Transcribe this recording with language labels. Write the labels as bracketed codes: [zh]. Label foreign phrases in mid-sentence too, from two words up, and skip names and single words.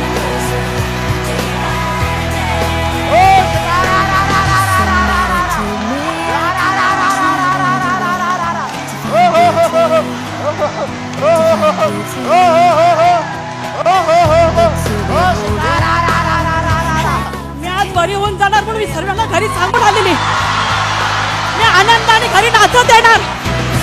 [mr] हो सकारा रा रा रा रा रा रा रा. रा रा रा रा रा रा रा रा रा रा रा. हो हो हो हो हो. हो हो हो हो हो हो. हो हो हो हो. हो सकारा रा रा रा रा रा रा. मी आज बरी होऊन जाणार म्हणून मी सर्वांना घरी सांगून आलेली. मी आनंदाने घरी नाचत येणार.